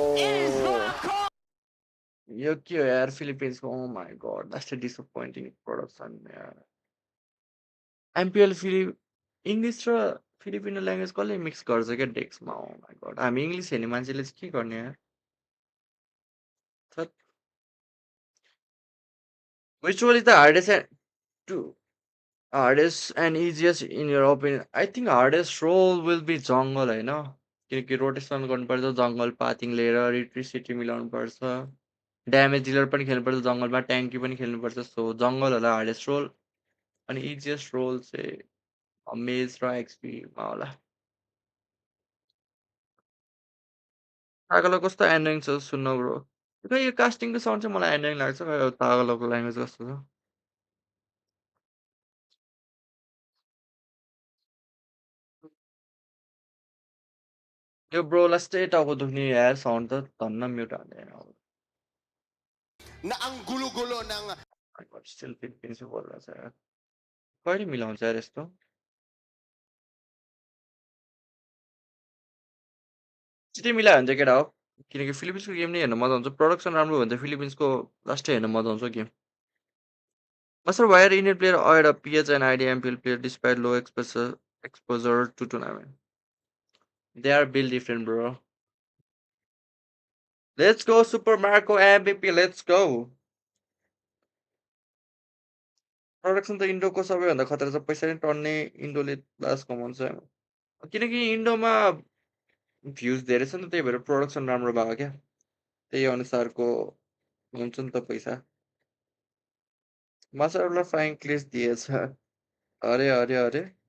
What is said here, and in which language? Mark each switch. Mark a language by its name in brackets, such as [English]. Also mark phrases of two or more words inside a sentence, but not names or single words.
[English] Is the call. [Nepali] यो के हो यार फिलिपिन्सको [English] Oh my god that's a disappointing production [Nepali] यार एमपिएल इङ्ग्लिस र [English] Filipino language [Nepali] कसले मिक्स गर्छ क्या डेस्कमा [English] Oh my god [Nepali] हामी इङ्ग्लिस हेर्ने मान्छेले चाहिँ के गर्ने यार [English] Which role is the hardest and easiest in your opinion? I think hardest role will be jungle [Nepali] होइन किनकि रोटेसन गर्नुपर्छ [English] jungle pathing [Nepali] लिएर इलेक्ट्रिसिटी मिलाउनु पर्छ [English] damage dealer [Nepali] पनि खेल्नुपर्छ जङ्गलमा ट्याङ्की पनि खेल्नुपर्छ सो जङ्गल होला [English] hardest role [Nepali] अनि [English] easiest role [Nepali] चाहिँ मेज र एक्सपीमा होला तागलो कस्तो एन्डोइङ छ सुन्न ब्रो यो कास्टिङको साउन्ड चाहिँ मलाई एन्डोइङ लाग्छ तागलोको ल्याङ्ग्वेज कस्तो छ यो ब्रोलाई स्ट्रेट टाउको दुख्ने यार साउन्ड त धन्न म्युट हाल्दैन [Filipino] Na ang gulo-gulo ng [Nepali] स्टिल फिलिपिन्स बोलिरहेको छ यार कहिले मिलाउँछ यार यस्तो छिटै मिलायो भने चाहिँ केटा हो किनकि फिलिपिन्सको गेम नै हेर्न मजा आउँछ प्रडक्सन राम्रो भयो भने चाहिँ फिलिपिन्सको लास्टै हेर्न मजा आउँछ गेम [English] Master, why are Indian player odd up PH and IDMPL player despite low exposure to tournament? They are built different, bro. Let's go, Super Marco MVP. Let's go. [Nepali] Production त इन्डोको सबैभन्दा खतरा छ पैसा नै टन्ने इन्डोले लास्ट कमाउँछ किनकि इन्डोमा भ्युज धेरै छ नि त त्यही भएर प्रोडक्सन राम्रो भएको क्या त्यही अनुसारको हुन्छ नि त पैसा मास्टरलाई [English] flying kiss [Nepali] दिएछ अरे अरे अरे